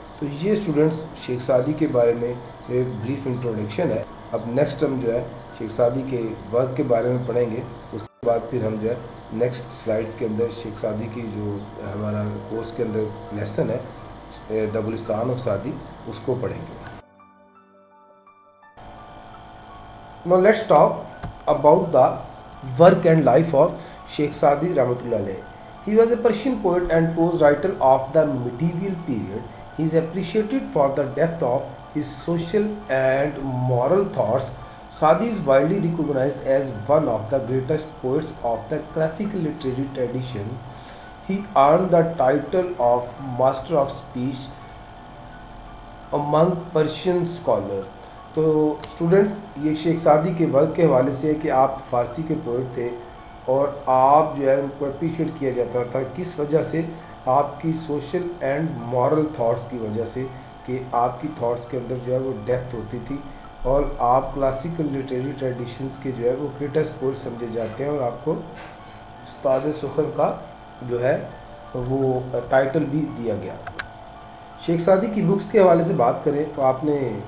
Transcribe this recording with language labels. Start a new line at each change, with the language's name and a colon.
Urdu: تو یہ اسٹوڈنٹس شیخ سعدی کے بارے میں ایک بریف انٹروڈکشن ہے. اب نیکسٹ ہم جو ہے شیخ سعدی کے ورک کے بارے میں پڑھیں گے. اس کے بعد پھر ہم جو ہے نیکسٹ سلائڈس کے اندر شیخ سعدی کی جو ہمارا کورس کے اندر لیسن ہے دا گلستان آف سعدی اس کو پڑھیں گے.
English: Now let's talk about the work and life of Sheikh Saadi Rahmatullah alayhi. He was a Persian poet and prose writer of the medieval period. He is appreciated for the depth of his social and moral thoughts. Saadi is widely recognized as one of the greatest poets of the classical literary tradition. He earned the title of Master of Speech among Persian scholars.
Urdu: تو students یہ شیخ Saadi کے work کے حوالے سے ہے کہ آپ فارسی کے پوئٹ تھے، اور آپ جو ہے ان کو اپریشیٹ کیا جاتا تھا کس وجہ سے؟ آپ کی سوشل اینڈ مورل تھاٹس کی وجہ سے، کہ آپ کی تھاٹس کے اندر جو ہے وہ ڈیپتھ ہوتی تھی اور آپ کلاسیکل لٹریری ٹریڈیشنز کے جو ہے وہ گریٹسٹ پوئٹ سمجھے جاتے ہیں اور آپ کو استاد سخن کا جو ہے وہ ٹائٹل بھی دیا گیا۔ شیخ سعدی کی بکس کے حوالے سے بات کریں تو آپ نے